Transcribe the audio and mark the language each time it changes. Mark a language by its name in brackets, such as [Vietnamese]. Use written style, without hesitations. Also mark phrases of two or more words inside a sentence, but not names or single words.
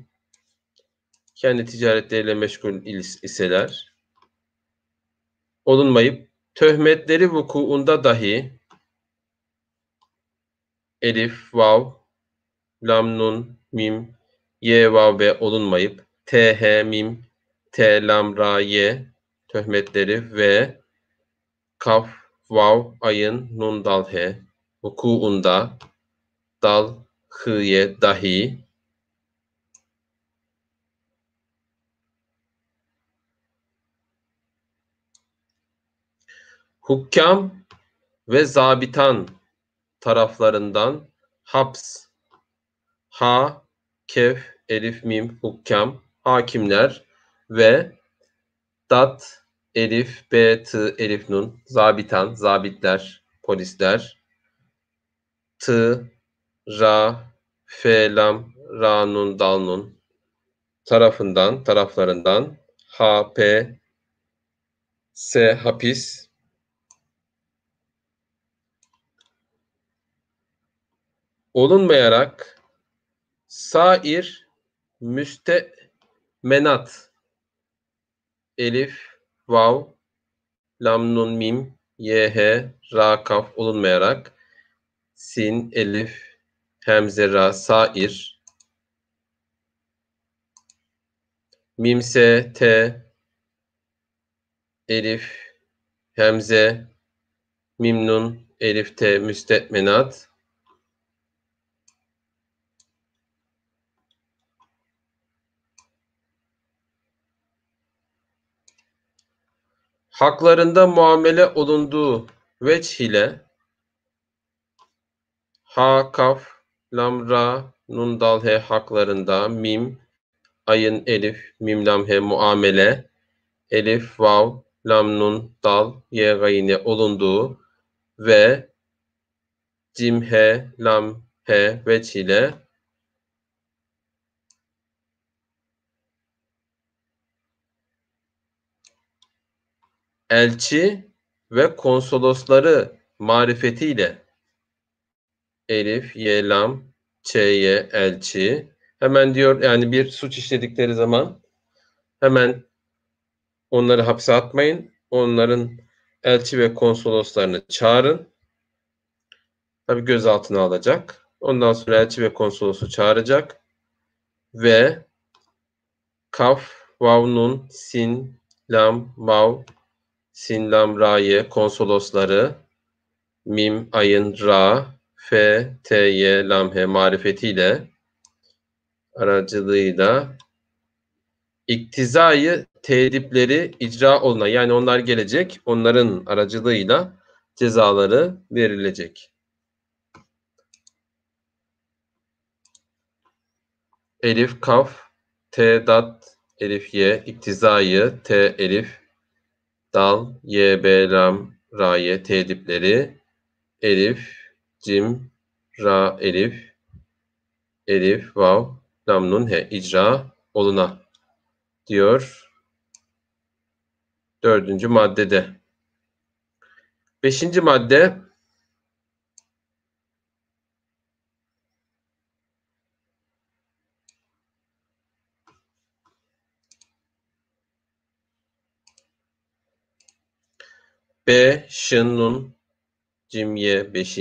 [Turkish] Kendi ticaretleriyle meşgul iseler olunmayıp töhmetleri vukuunda dahi elif, vav, lam, nun, mim, ye, vav, be olunmayıp t, he, mim, t, lam, ra, ye töhmetleri ve kaf, vav, ayın, nun, dal, he vukuunda dal, hıye dahi hukkam ve zabitan taraflarından haps, ha, kef, elif, mim, hukkam, hakimler ve elif, b, t, elif, nun, zabitan, zabitler, polisler ra, fe, lam, ra, nun, dal, nun. Taraflarından. S, hapis. Olunmayarak sair, müstemenat. Elif, vav, lam, nun, mim, ra, kaf olunmayarak. Sin, elif, hemze, ra, sair. Mimse, elif, hemze, mimnun, elif, müstemenat. Haklarında muamele olunduğu veç ile ha, kaf, lam, ra, nun, dal, he haklarında mim, ayın, elif, mim, lam, he muamele, elif, vav, lam, nun, dal, ye gayne olunduğu ve cim, he, lam, he veç ile elçi ve konsolosları marifetiyle elif, ye, lam, ye elçi. Hemen diyor yani bir suç işledikleri zaman hemen onları hapse atmayın. Onların elçi ve konsoloslarını çağırın. Tabii gözaltına alacak. Ondan sonra elçi ve konsolosu çağıracak. Ve kaf, vav, nun, sin, lam, vav, sin, lam, ra'ye konsolosları mim, ayın, ra, fe, ye, lam, he marifetiyle aracılığıyla iktizayı tedipleri icra oluna yani onlar gelecek, onların aracılığıyla cezaları verilecek. Elif, kaf, dat, elif, ye, iktizayı, elif, dal, ye, lam, ra'ye tedipleri, elif, cim, ra, elif, vav, lam, nun, he icra oluna diyor 4. maddede. 5. madde B, şın, nun, cim, ye 5.